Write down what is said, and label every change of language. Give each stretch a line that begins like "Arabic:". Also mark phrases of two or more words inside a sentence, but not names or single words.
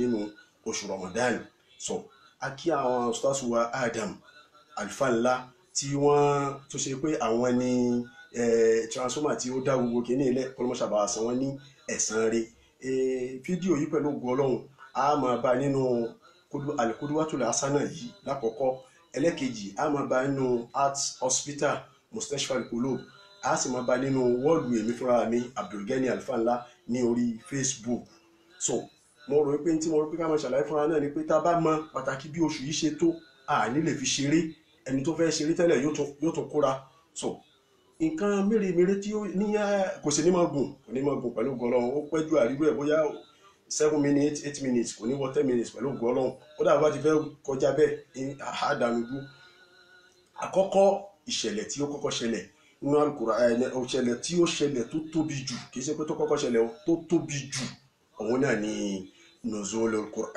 Yoruba: nínú oṣù Ramadan sọ a kí àwọn ustaz wa Adam Alfa Ńlá tí wọ́n tó ṣe pé àwọn ni transformer tí ó dá gbogbo kìíní ilẹ̀ ọlọ́mọṣàbà san wọ́n ní ẹ̀san rẹ̀ fídíò yìí pẹ̀lú ògo Ọlọ́run a máa bá nínú al-Qudwatul Hasana yìí lákọ̀ọ́kọ́ ẹlẹ́kejì a máa bá nínú Heart Hospital Mustashfa al-Qulub a sì máa bá nínú wọ́ọ̀lù èmi fúnra mi Abdulgani Alfa Ńlá ní orí Facebook so mo rò pé tí mo rò pé ká máa ṣàlàyé fúnra náà ni pé tá a bá mọ pàtàkì bí oṣù yìí ṣe tó a ní lè fi ṣeré ẹni tó fẹ́ ṣeré tẹ́lẹ̀ yóò tún kóra so nǹkan mèremère tí ó ní kò sí ní máa gùn pẹ̀lú ògo Ọlọ́run ó pẹ́ ju àríwú ẹ̀ bóyá 7 minutes 8 minutes kò ní wọ 10 minutes pẹ̀lú ògo Ọlọ́run ó dàbí bá ti fẹ́ kọjá bẹ́ẹ̀ àdánudú àkọ́kọ́ ìṣẹ̀lẹ̀ tí ó kọ́kọ́ ṣẹlẹ̀ nínú Al-Qur'an ìṣẹ̀lẹ̀ tí ó ṣẹlẹ̀ tó tóbi jù kì í ṣe pé tó kọ́kọ́ ṣẹlẹ̀ tó tóbi jù òun náà ni Nuzulul